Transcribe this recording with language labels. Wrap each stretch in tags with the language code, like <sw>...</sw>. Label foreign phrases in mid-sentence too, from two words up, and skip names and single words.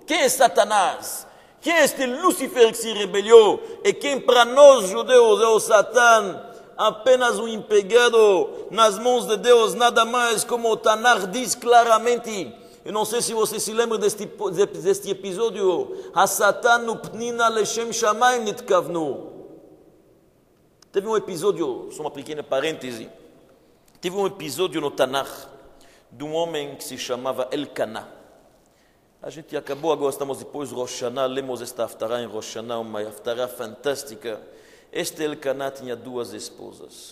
<pt>Quem é Satanás? Quem é este Lúcifer que se rebelou? E quem para nós judeus é o Satã? Apenas um empregado nas mãos de Deus, nada mais, como o Tanar diz claramente. Eu não sei se você se lembra deste episódio.</pt> <he>Hasatan upnina leshem shamayim nitkavnu.</he> <pt>Teve um episódio, só uma pequena parêntese, teve um episódio no Tanar de um homem que se chamava Elkanah. A gente acabou, agora estamos depois de Rosh Hashanah, lemos esta haftarah em Rosh Hashanah, uma haftarah fantástica, Este Elcaná tinha duas esposas.</pt>